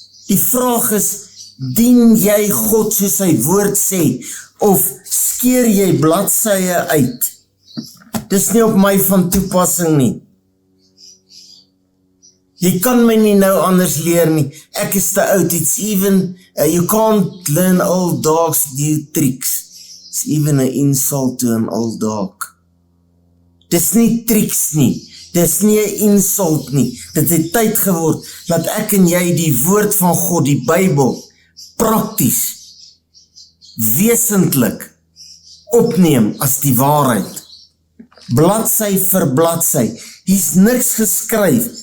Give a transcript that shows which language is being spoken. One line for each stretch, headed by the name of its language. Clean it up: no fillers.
Afrikaans: Die vraag is, dien jy God soos sy woord sê, of skeer jy bladsye uit? Dis nie op my van toepassing nie. Jy kan my nie nou anders leer nie. Ek is te oud.
English: It's even, you can't learn old dogs new tricks. It's even an insult to an old dog.
Afrikaans: Dis nie tricks nie. Dis nie 'n insult nie. Dit het tyd geword, dat ek en jy die woord van God, die Bybel, prakties, wesentlik, opneem as die waarheid. Bladsy vir bladsy. Hier's niks geskryf.